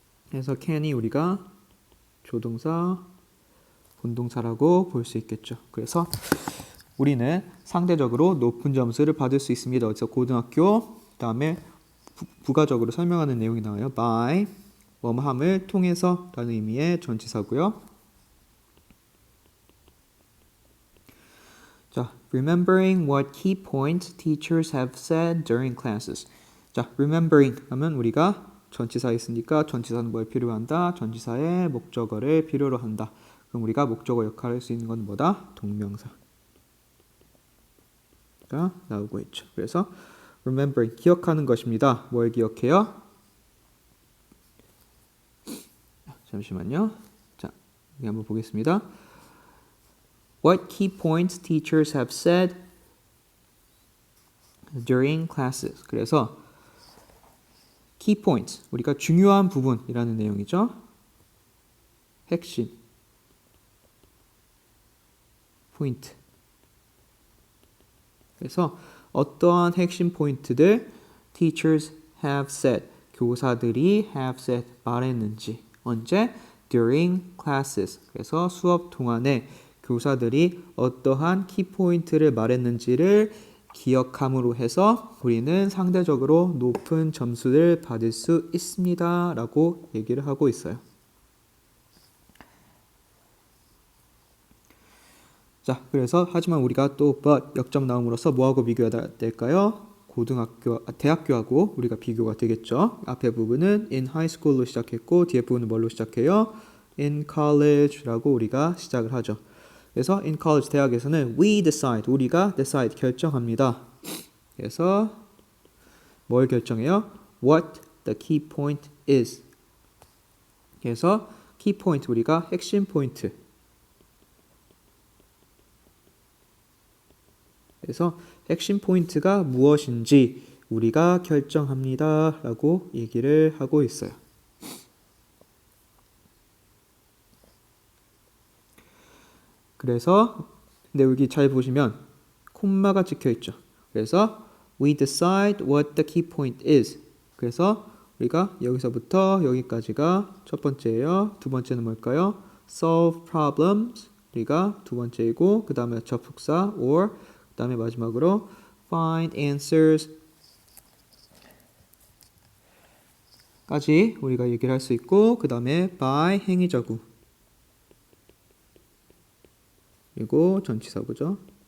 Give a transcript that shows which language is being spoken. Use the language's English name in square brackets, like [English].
[Korean] 그래서 can이 우리가 조동사, 본동사라고 볼 수 있겠죠. 그래서 우리는 상대적으로 높은 점수를 받을 수 있습니다. 그래서 고등학교, 다음에 부가적으로 설명하는 내용이 나와요. by, 뭐뭐함을 통해서 라는 의미의 전치사고요. [English] 자, remembering what key points teachers have said during classes. [Korean] 자, remembering 하면 우리가 전치사 있으니까 전치사는 뭘 필요로 한다? 전치사의 목적어를 필요로 한다. 그럼 우리가 목적어 역할을 할 수 있는 건 뭐다? 동명사가 나오고 있죠. 그래서 remembering, 기억하는 것입니다. 뭘 기억해요? 잠시만요. 자, 여기 한번 보겠습니다. [English] What key points teachers have said during classes. [Korean] 그래서 key points, 우리가 중요한 부분이라는 내용이죠. 핵심, 포인트. 그래서 어떠한 핵심 포인트들 [English] teachers have said, [Korean] 교사들이 have said, 말했는지. [English] 언제? during classes. [Korean] 그래서 수업 동안에 교사들이 어떠한 키포인트를 말했는지를 기억함으로 해서 우리는 상대적으로 높은 점수를 받을 수 있습니다. 라고 얘기를 하고 있어요. 자, 그래서 하지만 우리가 또 but 역점 나옴으로써 뭐하고 비교해야 될까요? 대학교하고 우리가 비교가 되겠죠. 앞에 부분은 [English] in high school [Korean] 로 시작했고 뒤에 부분은 뭘로 시작해요? [English] in college [Korean] 라고 우리가 시작을 하죠. 그래서 [English] in college, [Korean] 대학에서는 [English] we decide, [Korean] 우리가 decide, 결정합니다. 그래서 뭘 결정해요? [English] What the key point is. [Korean] 그래서 key point, 우리가 핵심 포인트. 그래서 핵심 포인트가 무엇인지 우리가 결정합니다. 라고 얘기를 하고 있어요. 그래서 근데 여기 잘 보시면 콤마가 찍혀 있죠. [English] 그래서 we decide what the key point is. [Korean] 그래서 우리가 여기서부터 여기까지가 첫 번째예요. 두 번째는 뭘까요? [English] solve problems. [Korean] 우리가 두 번째이고 그 다음에 접속사 or 그 다음에 마지막으로 [English] find answers [Korean] 까지 우리가 얘기를 할 수 있고 그 다음에 by 행위자구 그리고 전치사구죠.